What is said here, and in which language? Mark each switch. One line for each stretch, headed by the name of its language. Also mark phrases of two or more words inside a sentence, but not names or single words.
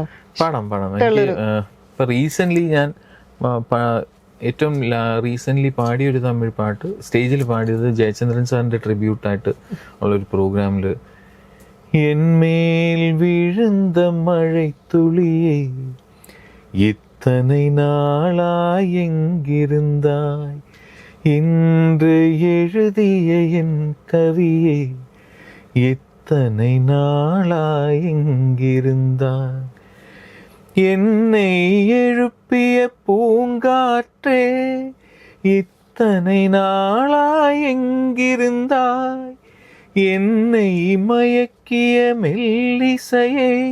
Malayalam: പാടാം. എനിക്ക് ഇപ്പം റീസെൻ്റ്ലി ഞാൻ ഏറ്റവും റീസെൻ്റ്ലി പാടിയൊരു തമിഴ് പാട്ട് സ്റ്റേജിൽ പാടിയത് ജയചന്ദ്രൻ സാറിൻ്റെ ട്രിബ്യൂട്ടായിട്ട് ഉള്ളൊരു പ്രോഗ്രാമിൽ,
Tamil: என்மேல் விழுந்த மழைத்துளியே இத்தனை நாளாய் எங்கிருந்தாய், இன்று எழுதிய என் கவியே எத்தனை நாளாய் எங்கிருந்தாய், என்னை எழுப்பிய பூங்காற்றே இத்தனை நாளாய் எங்கிருந்தாய், என்னை மயக்கிய மெல்லிசையே